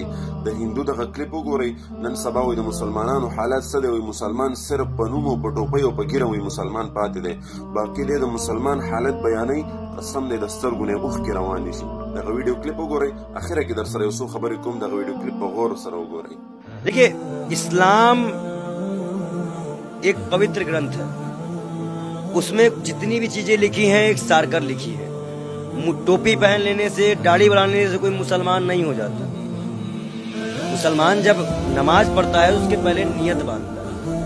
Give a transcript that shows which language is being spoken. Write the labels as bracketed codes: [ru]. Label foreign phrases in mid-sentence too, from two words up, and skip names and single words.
[ps] د هندو دغه کلیپ وګورئ. نن سبا وایي د مسلمانانو حالات څه دی؟ وایي مسلمان صرف په نوم او په ټوپۍ او په ږیره وایي مسلمان پاتې دی، باقي دی د مسلمان حالت بیانوي. قسم دی د سترګو نه اوښکې روانې شي. دغه [en] video clip [ps] وګورئ، اخره کې در سره یو څو خبرې کوم. دغه [en] video clip [ps] په غور سره وګورئ. [hi] देखिए, इस्लाम एक पवित्र ग्रंथ है, उसमें जितनी भी चीजें लिखी हैं एक सारकर लिखी है। टोपी पहन लेने से, दाढ़ी बनाने से कोई मुसलमान नहीं हो जाता। मुसलमान जब नमाज पढ़ता है उसके पहले नियत बांधता है।